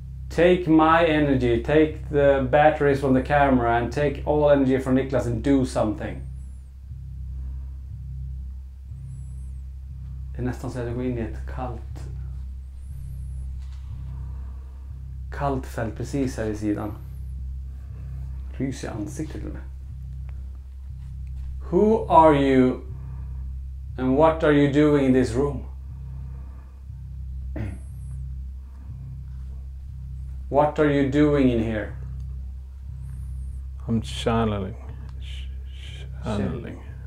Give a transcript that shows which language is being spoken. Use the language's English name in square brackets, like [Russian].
[English] Take my energy, take the batteries from the camera and take all energy from Niklas and do something. [Swedish] Det är nästan så att jag går in i ett kallt fält precis här i sidan. Rys i ansiktet till och med. [English] Who are you and what are you doing in this room? What are you doing in here? I'm channeling. Channeling.